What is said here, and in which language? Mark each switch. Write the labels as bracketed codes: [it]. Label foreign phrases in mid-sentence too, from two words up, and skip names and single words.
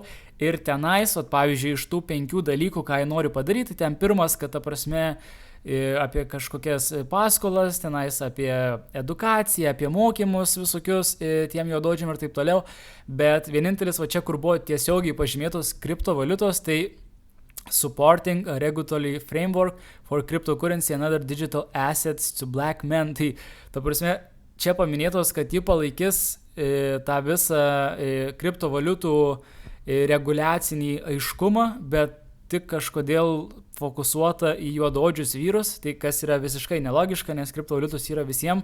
[lt] Ir tenais, pavyzdžiui, iš tų 5 dalykų, ką jie nori padaryti, ten pirmas, kad ta prasme apie kažkokias paskolas, tenais apie edukaciją, apie mokymus visokius tiem juodaodžiam ir taip toliau. Bet vienintelis čia, kur buvo tiesiogiai pažymėtos kriptovaliutos, tai [en] supporting a regulatory framework for cryptocurrency and other digital assets to black men. [lt] Tai, ta prasme, čia paminėtos, kad ji palaikys tą visą kriptovaliutų reguliacinį aiškumą, bet tik kažkodėl fokusuota į juodaodžius vyrus, tai kas yra visiškai nelogiška, nes kriptovaliutos yra visiems.